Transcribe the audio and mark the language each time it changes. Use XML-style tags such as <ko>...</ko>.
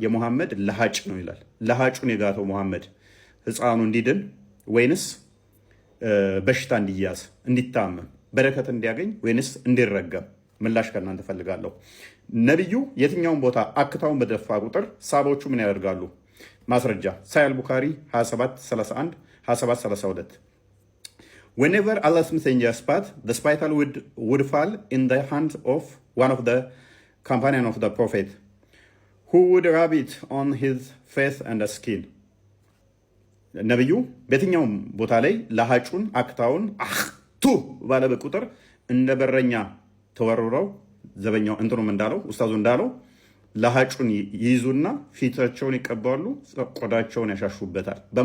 <am>የሙሐመድ ለሃጭ ነው ይላል። ለሃጩን የጋተው ሙሐመድ ህፃኑ እንዲድን ወይንስ በሽታ እንዲያዝ እንዲታመም በረከት እንዲያገኝ ወይንስ እንዲረገም? ምላሽ ከእናንተ ፈልጋለሁ። ነቢዩ የትኛውን ቦታ አክታውን በደፋ ቁጥር ሳቦቹ ምን ያደርጋሉ? ማስረጃ ሳሂህ ቡኻሪ</am> <en>27:31 27:32 Whenever Allah's messenger spat, the spittle would fall in the hands of one of the companions of the Prophet, who would rub it on his face and skin.</en> <am>ነቢዩ በየትኛውም ቦታ ላይ ለሃጩን አክታውን አክቱ ባለ ቁጥር እንደ በረኛ ተወርውረው ዘበኛው እንትኑም እንዳለው ኡስታዙ እንዳለው ለሃጩን ይይዙና ፊታቸውን ይቀባሉ፣ ቆዳቸውን ያሻሹበታል።</am>